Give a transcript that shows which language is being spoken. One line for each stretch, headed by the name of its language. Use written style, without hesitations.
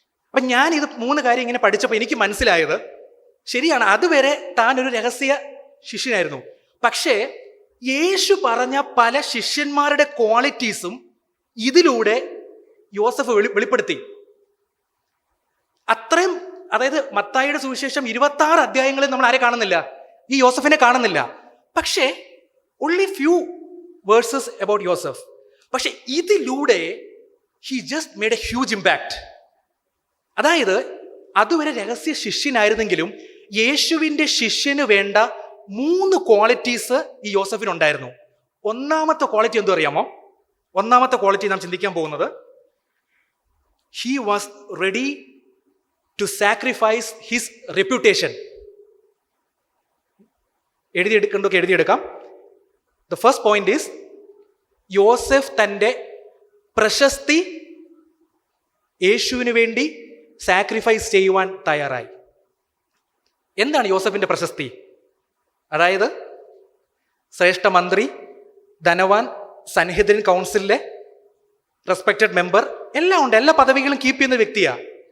Malayalam: അപ്പൊ ഞാൻ ഇത് 3 കാര്യം ഇങ്ങനെ പഠിച്ചപ്പോൾ എനിക്ക് മനസ്സിലായത്, ശരിയാണ്, അതുവരെ താൻ ഒരു രഹസ്യ ശിഷ്യനായിരുന്നു. പക്ഷേ യേശു പറഞ്ഞ പല ശിഷ്യന്മാരുടെ ക്വാളിറ്റീസും ഇതിലൂടെ യോസഫ് വെളിപ്പെടുത്തി. അത്രയും, അതായത് മത്തായിയുടെ സുവിശേഷം 26 അധ്യായങ്ങളിൽ നമ്മൾ ആരെ കാണുന്നില്ല? ഈ യോസഫിനെ കാണുന്നില്ല.
English: പക്ഷേ only few verses about Yosef.
Malayalam: പക്ഷെ ഇതിലൂടെ
English: he just made a huge impact.
Malayalam: അതായത് അതുവരെ രഹസ്യ ശിഷ്യനായിരുന്നെങ്കിലും യേശുവിൻ്റെ ശിഷ്യന് വേണ്ട 3 ക്വാളിറ്റീസ് ഈ യോസഫിനുണ്ടായിരുന്നു. ഒന്നാമത്തെ ക്വാളിറ്റി എന്തു അറിയാമോ? ഒന്നാമത്തെ ക്വാളിറ്റി നാം ചിന്തിക്കാൻ പോകുന്നത്,
English: he was ready to sacrifice his reputation.
Malayalam: എഴുതിയെടുക്കാം.
English: The first point is,
Malayalam: യോസഫ് തൻ്റെ പ്രശസ്തി യേശുവിന് വേണ്ടി സാക്രിഫൈസ് ചെയ്യുവാൻ തയ്യാറായി. എന്താണ് യോസഫിന്റെ പ്രശസ്തി? അതായത് ശ്രേഷ്ഠ മന്ത്രി, ധനവാൻ, സൻഹെദ്രിൻ കൗൺസിലിലെ റെസ്പെക്റ്റഡ് മെമ്പർ, എല്ലാം ഉണ്ട്, എല്ലാ പദവികളും കീപ്പ് ചെയ്യുന്ന വ്യക്തിയാണ്.